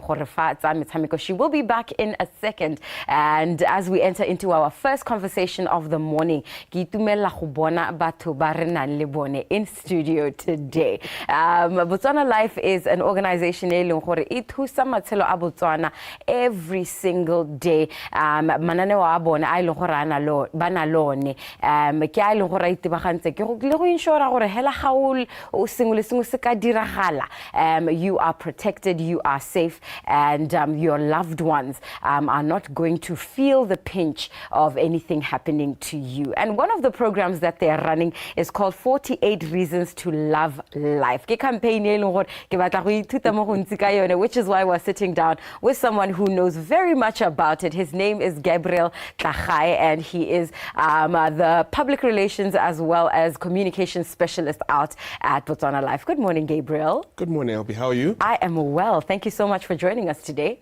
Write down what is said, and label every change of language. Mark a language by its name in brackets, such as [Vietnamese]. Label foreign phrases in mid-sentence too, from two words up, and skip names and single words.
[English] She will be back in a second. And as we enter into our first conversation of the morning, in studio today. Botswana Life is an organization every single day. [Tswana] Banalone ke a leng gore itebagantse ke go [English] insure [Tswana] gore hela gaul o sengwe se ka diragala [English] you are protected, you are safe, and your loved ones are not going to feel the pinch of anything happening to you. And one of the programs that they are running is called 48 Reasons to Love Life. [Tswana] Ke campaign e leng gore ke batla go ithuta mo go ntsi ka yone, [English] which is why we're sitting down with someone who knows very much about it. His name is Gabriel Tlhagae, and he is the public relations as well as communication specialist out at Botswana Life. Good morning, Gabriel. Good morning, Elby. How are you? I am well. Thank you so much for joining us today.